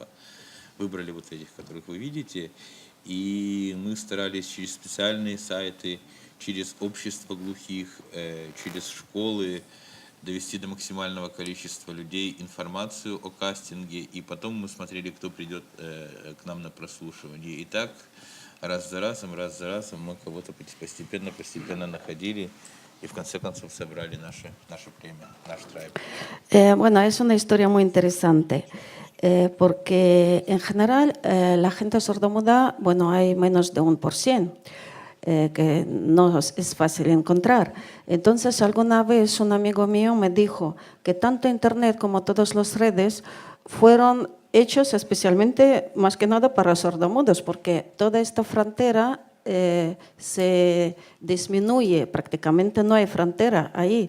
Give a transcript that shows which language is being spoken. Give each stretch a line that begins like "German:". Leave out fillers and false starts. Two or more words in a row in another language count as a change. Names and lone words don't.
Russian: Выбрали вот этих, которых вы видите. И мы старались через специальные сайты, через общество глухих, через школы довести до максимального количества людей информацию о кастинге. И потом мы смотрели, кто придет к нам на прослушивание. И так раз за разом мы кого-то постепенно находили.
Spanish: Y en
Russian: конце концов собрали наше племя, наш
English: tribe.
Spanish: Bueno, es una historia muy interesante. Porque en general la gente sordomuda, bueno, hay menos de 1%, que no es fácil encontrar. Entonces, alguna vez un amigo mío me dijo que tanto Internet como todas las redes fueron hechos especialmente, más que nada, para sordomudos, porque toda esta frontera se disminuye, prácticamente no hay frontera ahí.